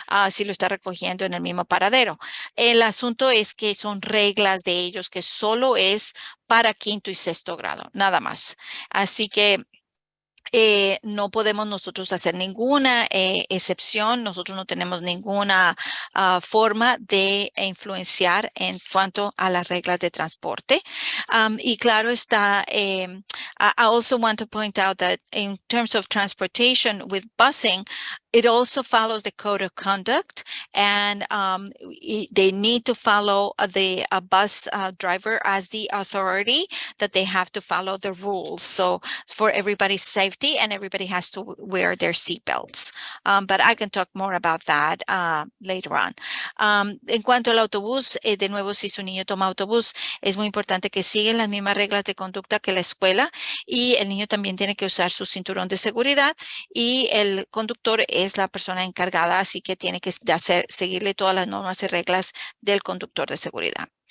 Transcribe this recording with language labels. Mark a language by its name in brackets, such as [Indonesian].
[Spanish] Si lo está recogiendo en el mismo paradero. El asunto es que son reglas de ellos que solo es para 5º y 6º grado, nada más. Así que no podemos nosotros hacer ninguna excepción. Nosotros no tenemos ninguna forma de influenciar en cuanto a las reglas de transporte. [English] Y claro está, I also want to point out that in terms of transportation with busing, it also follows the code of conduct, and they need to follow the bus driver as the authority, that they have to follow the rules. So for everybody's safety, and everybody has to wear their seatbelts. But I can talk more about that later on. [Spanish] En cuanto al autobús, de nuevo, si su niño toma autobús, es muy importante que sigan las mismas reglas de conducta que la escuela, y el niño también tiene que usar su cinturón de seguridad, y el conductor es la persona encargada, así que tiene que seguirle todas las normas y reglas del conductor de seguridad.